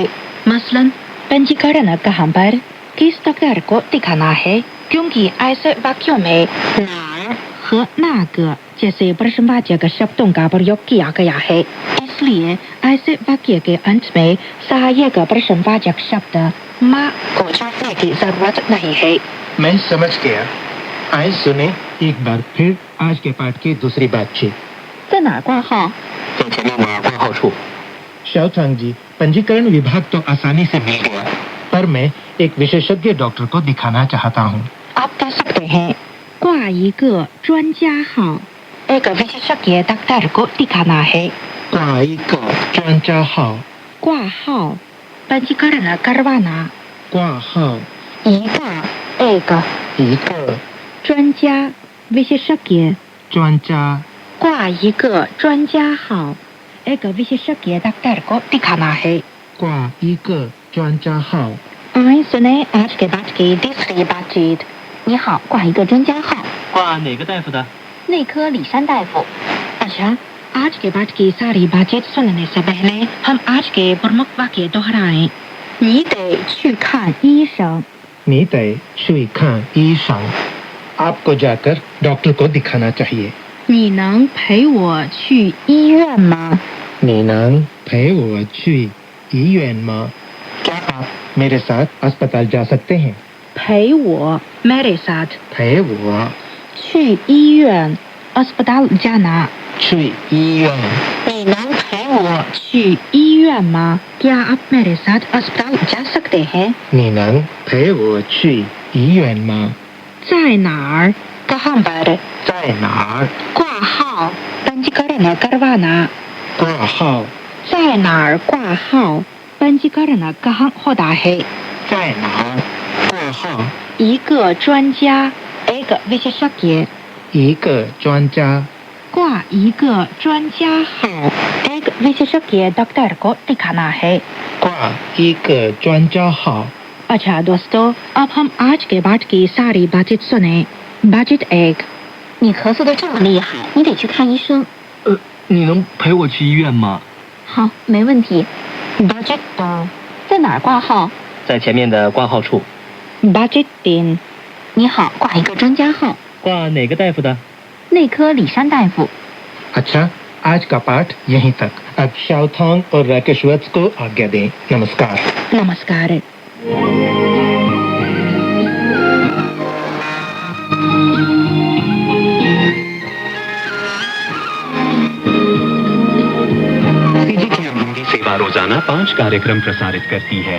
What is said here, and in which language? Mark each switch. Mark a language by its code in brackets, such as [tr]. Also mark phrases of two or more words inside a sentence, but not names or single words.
[hi] मसलन पंजीकरण कहाँ पर, किस डॉक्टर को दिखाना है, क्योंकि ऐसे वाक्यों में ना [zh] 和那个 [hi] जैसे प्रश्नवाचक शब्दों का प्रयोग किया गया है, इसलिए ऐसे वाक्य के अंत में सहायक प्रश्नवाचक शब्द माँ को जोड़ने की जरूरत नहीं है। मैं समझ गया। आइए सुने एक बार फिर आज के पाठ की दूसरी बातचीत। [zh] 在哪儿挂号？在前面的挂号处。 [hi] शाओथांग जी, पंजीकरण विभाग तो आसानी से मिल गया, पर मैं एक विशेषज्ञ डॉक्टर को दिखाना चाहता हूँ। आप कह सकते हैं [zh] 挂一个专家号 [hi] एक विशेषज्ञ डॉक्टर को दिखाना है। [zh] 挂一个专家号， [hi] 挂号 पंजीकरण करवाना। [zh] 挂号一个 एक 一个专家 विशेषज्ञ 专家，挂一个专家号 [hi] एक विशेषज्ञ डॉक्टर को दिखाना है। [zh] 挂一个专家号。 [hi] आइए सुने आज के बाद की तीसरी बातचीत। [zh] 你好，挂一个专家号，挂哪个大夫的？内科李山大夫。 [hi] अच्छा, आज के बाद की सारी बातचीत सुनने से पहले हम आज के प्रमुख वाक्य दोहराएं। [zh] 你得去看医生。你得去看医生。 [hi] आपको जाकर डॉक्टर को दिखाना चाहिए। [zh] 你能陪我去医院吗？你能陪我去医院吗？ [hi] क्या आप मेरे साथ अस्पताल जा सकते हैं? [zh] 陪我 [hi] मेरे साथ [zh] 陪我去医院 [hi] अस्पताल जाना। [zh] 去医院。你能陪我去医院吗？ [hi] क्या आप मेरे साथ अस्पताल जा सकते हैं? [zh] 你能陪我去医院吗？在哪儿 [hi] कहाँ पर [zh] 在哪儿 [hi] 挂号 पंजीकरण करवाना। [zh] 挂号？在哪儿挂号 [hi] पंजीकरण कहाँ होता है। [zh] 在哪儿挂号？一个专家 [hi] एक विशेषज्ञ [zh] 一个专家，挂一个专家号 [hi] एक विशेषज्ञ डॉक्टर को दिखाना है। [zh] 挂一个专家号。 [hi] अच्छा दोस्तों, अब हम आज के बाद की सारी बातचीत सुने। बातचीत एक। [zh] 你咳嗽的这么厉害，你得去看医生。你能陪我去医院吗？好，没问题。 budget 在哪儿挂号？在前面的挂号处。 budget 店。你好，挂一个专家号。挂哪个大夫的？内科李山大夫。 [hi] अच्छा, आज का पाठ यहीं तक। अब शाओथोंग और राकेशवत्स को आज्ञा दें। नमस्कार। नमस्कार। सीजीटीएन हिंदी सेवा रोजाना 5 कार्यक्रम प्रसारित करती है।